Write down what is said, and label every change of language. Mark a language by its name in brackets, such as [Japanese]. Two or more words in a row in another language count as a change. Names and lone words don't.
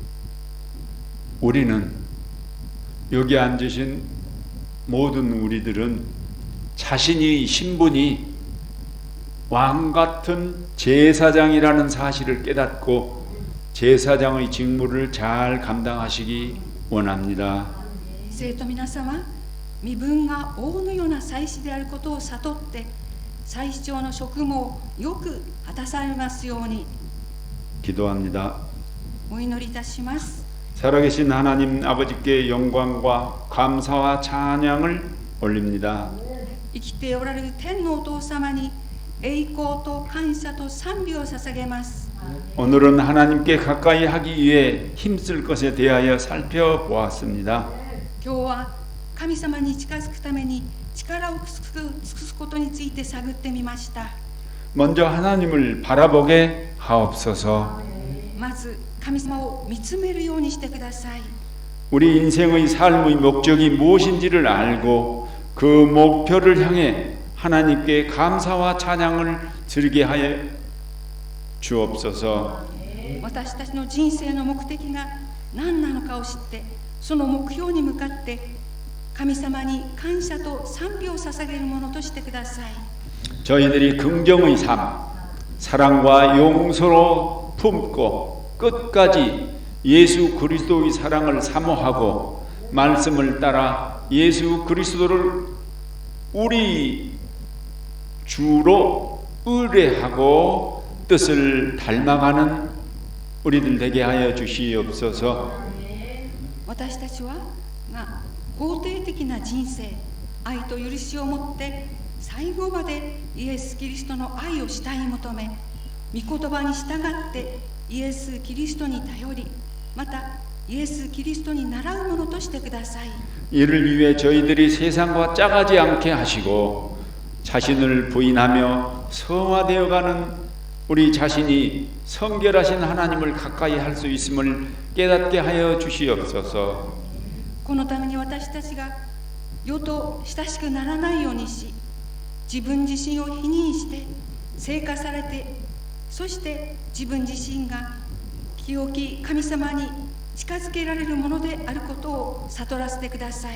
[Korean] 우리는 여기 앉으신 모든 우리들은 자신의 신분이 왕 같은 제사장이라는 사실을 깨닫고 제사장의 직무를 잘 감당하시기 원합니다. [Japanese] 生徒皆様、身分が王のような祭司であることを悟って祭司長の職務をよく果たされますように。 [Korean] 기도합니다. [Japanese] お祈りいたします。 [Korean] 살아계신 하나님 아버지께 영광과 감사와 찬양을 올립니다. [Japanese] 生きておられる天のお父様に栄光と感謝と賛美を捧げます。 [Korean] 오늘은 하나님께 가까이 하기 위해 힘쓸 것에 대하여 살펴보았습니다. [Japanese] 今日は神様に近づくために力を尽くすことについて探ってみました。 [Korean] 먼저 하나님을 바라보게 하옵소서. [Japanese] まず神様を見つめるようにしてください。 [Korean] 우리 인생의 삶의 목적이 무엇인지를 알고 그 목표를 향해 하나님께 감사와 찬양을 드리게 하여 주옵소서. [Japanese] 私たちの人生の目的が何なのかを知って、その目標に向かって神様に感謝と賛美を捧げるものとしてください。 [Korean] 저희들이 긍정의 삶, 사랑과 용서로 품고 끝까지 예수 그리스도의 사랑을 사모하고 말씀을 따라 예수 그리스도를 우리 주로 의뢰하고 뜻을 닮아가는 우리들 되게 하여 주시옵소서. [Japanese] 私たちは肯定的な人生、愛と許しを持って最後までイエス・キリストの愛を慕い求め、御言葉に従ってイエス・キリストに頼り、またイエス・キリストに倣うものとしてください。 [Korean] 이를 위해 저희들이 세상과 짜가지 않게 하시고 자신을 부인하며 성화되어가는 우리 자신이 성결하신 하나님을 가까이 할 수 있음을 깨닫게 하여 주시옵소서. [Japanese] このために私たちが世と親しくならないようにし、自分自身を否認して聖化されて、そして自分自身が清き神様に近づけられるものであることを悟らせてください。